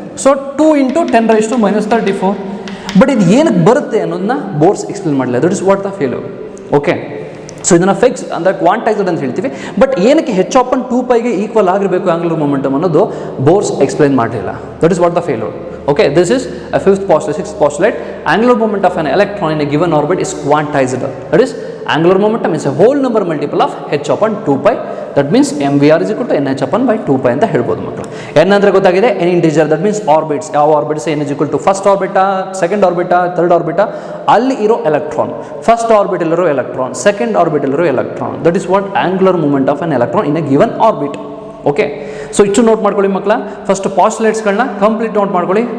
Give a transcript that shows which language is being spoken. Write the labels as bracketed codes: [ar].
[kn] So 2 into 10⁻⁻34. But ಇದು ಏನಕ್ಕೆ ಬರುತ್ತೆ ಅನ್ನೋದನ್ನ ಬೋರ್ಸ್ ಎಕ್ಸ್ಪ್ಲೇನ್ ಮಾಡಲಿಲ್ಲ. [en] That is what the failure. [kn] Okay, so ಇದನ್ನು ಫಿಕ್ಸ್ ಅಂದರೆ ಕ್ವಾಂಟೈಸ್ಡ್ ಅಂತ ಹೇಳ್ತೀವಿ. ಬಟ್ ಏನಕ್ಕೆ h upon 2πಗೆ ಈಕ್ವಲ್ ಆಗಿರಬೇಕು ಆಂಗ್ಯುಲರ್ ಮೊಮೆಂಟಮ್ ಅನ್ನೋದು ಬೋರ್ಸ್ ಎಕ್ಸ್ಪ್ಲೇನ್ ಮಾಡಲಿಲ್ಲ. [en] That is what the failure. Okay, this is a fifth postulate. Sixth postulate, angular moment of an electron in a given orbit is quantized. That is, angular momentum is a whole number multiple of h upon 2π. That means MVR is equal to NH upon by 2π [kn] ಅಂತ ಹೇಳ್ಬೋದು ಮಕ್ಕಳು. n ಅಂದರೆ ಗೊತ್ತಾಗಿದೆ, n integer. [en] That means orbits. [kn] ಯಾವ orbits? n is equal to first ಆರ್ಬಿಟಾ, second ಆರ್ಬಿಟಾ, third ಆರ್ಬಿಟಾ, ಅಲ್ಲಿ ಇರೋ electron. First ಆರ್ಬಿಟಲ್ಲಿರೋ electron, second ಆರ್ಬಿಟಲ್ಲಿರೋ electron. [en] That is what angular moment of an electron in a given orbit. [kn] Okay, so ಇಷ್ಟು note ಮಾಡ್ಕೊಳ್ಳಿ ಮಕ್ಕಳ. First ಪಾಸ್ಟುಲೇಟ್ಸ್ಗಳನ್ನ complete note ಮಾಡ್ಕೊಳ್ಳಿ.